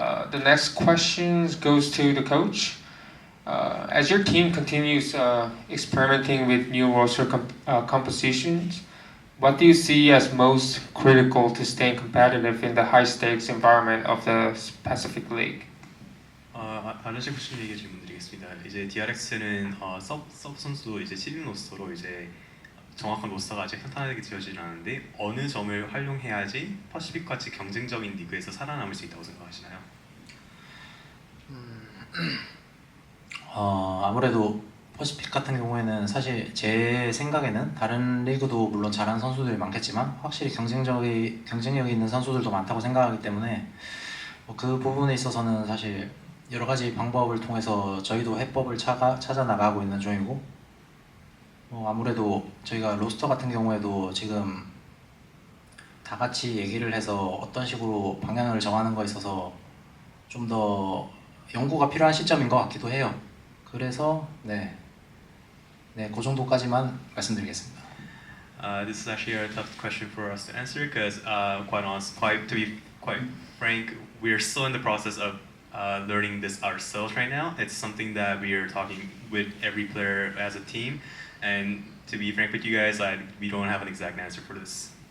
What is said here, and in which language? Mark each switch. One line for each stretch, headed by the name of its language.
English: The next question goes to the coach. As your team continues experimenting with new roster compositions, what do you see as most critical to staying competitive in the high-stakes environment of the Pacific League?
Korean: 아저씨 쿠션 얘기 질문 드리겠습니다. 이제 DRX는 서브 선수 이제 7인 로스터로 이제 정확한 로스터가 아직 탄탄하게 지어지진 않은데 어느 점을 활용해야지 퍼시픽 같이 경쟁적인 리그에서 살아남을 수 있다고 생각하시나요? 아무래도 퍼시픽 같은 경우에는 사실 제 생각에는 다른 리그도 물론 잘하는 선수들이 많겠지만 확실히 경쟁력이 있는 선수들도 많다고 생각하기 때문에 그 부분에 있어서는 사실 여러 가지 방법을 통해서 저희도 해법을 찾아 나가고 있는 중이고 아무래도 저희가 로스터 같은 경우에도 지금 다 같이 얘기를 해서 어떤 식으로 방향을 정하는 거에 있어서 좀 더 연구가 필요한 시점인 것 같기도 해요. 그래서 그 정도까지만 말씀드리겠습니다.
English: This is actually a tough question for us to answer because, to be quite frank, we're still in the process of learning this ourselves right now. It's something that we are talking with every player as a team, and to be frank with you guys, we don't have an exact answer for this.